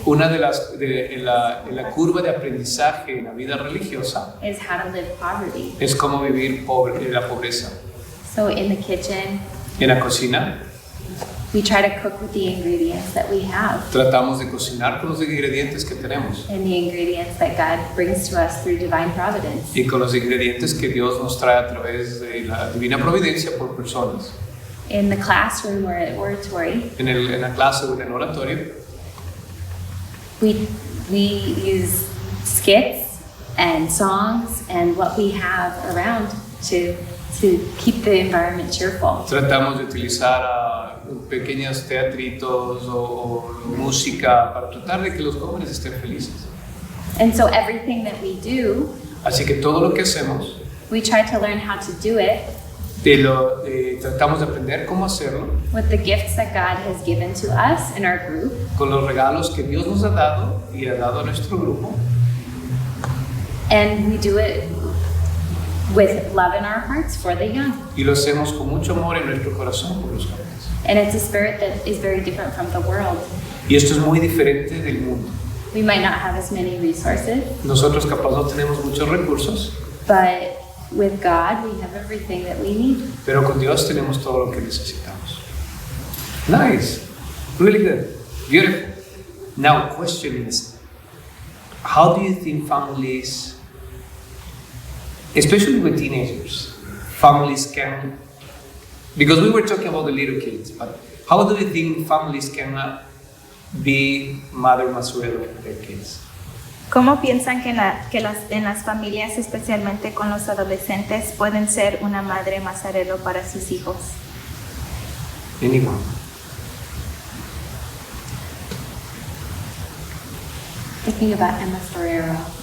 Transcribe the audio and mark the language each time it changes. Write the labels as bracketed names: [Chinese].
[Spanish] Una de las en la curva de aprendizaje en la vida religiosa [English] is how to live poverty. [Spanish] es cómo vivir la pobreza. [English] So in the kitchen, [Spanish] En la cocina [English] we try to cook with the ingredients that we have [Spanish] tratamos de cocinar con los ingredientes que tenemos [English] and the ingredients that God brings to us through divine providence. [Spanish] y con los ingredientes que Dios nos trae a través de la divina providencia por personas. [English] In the classroom or at oratory, [Spanish] En la clase o en el oratorio [English] we use skits and songs and what we have around to keep the environment cheerful. [Spanish] tratamos de utilizar pequeños teatritos o música para tratar de que los jóvenes estén felices. [English] And so everything that we do, [Spanish] Así que todo lo que hacemos [English] we try to learn how to do it [Spanish] Tratamos de aprender cómo hacerlo [English] with the gifts that God has given to us in our group, [Spanish] con los regalos que Dios nos ha dado y ha dado a nuestro grupo. [English] and we do it with love in our hearts for the young. [Spanish] Y lo hacemos con mucho amor en nuestro corazón por los jóvenes. [English] And it's a spirit that is very different from the world. [Spanish] Y esto es muy diferente del mundo. [English] We might not have as many resources, [Spanish] Nosotros capaz no tenemos muchos recursos, [English] but with God, we have everything that we need. [Spanish] pero con Dios tenemos todo lo que necesitamos. [English] Nice. Really good. Beautiful. Now, question is, how do you think families, especially with teenagers, families can, because we were talking about the little kids, but how do you think families can be Mother Mazzarello for their kids? [Spanish] ¿Cómo piensan que, en las familias, especialmente con los adolescentes, pueden ser una madre Mazzarello para sus hijos? [English] Anyone? Thinking about Emma Ferrero.